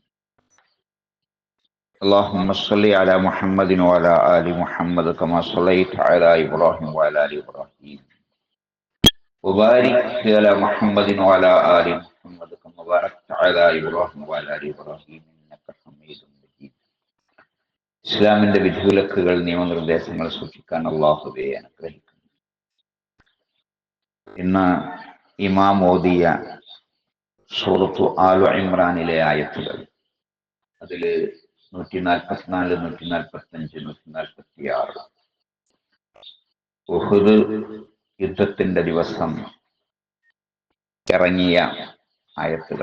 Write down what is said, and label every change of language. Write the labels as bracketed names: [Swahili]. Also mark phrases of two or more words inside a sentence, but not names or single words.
[Arabic] اللهم صل على محمد وعلى آل محمد كما صليت على إبراهيم وعلى آل إبراهيم وبارك على محمد وعلى آل محمد كما باركت على إبراهيم وعلى آل إبراهيم إنك حميد مجيد. [Malayalam] ഇസ്ലാമിന്റെ വിധിവിലക്കുകൾ നിയമനിർദ്ദേശങ്ങൾ സൂക്ഷിക്കാൻ അല്ലാഹുവേ അനുഗ്രഹിക്കുന്നു. ഇന്ന് ഇമാം ഓതിയ സൂറത്തു ആലു ഇമ്രാനിലെ ആയത്തുകൾ, അതിൽ 144, 145, 146 ഉഹുദ് യുദ്ധത്തിന്റെ ദിവസം ഇറങ്ങിയ ആയത്തുകൾ.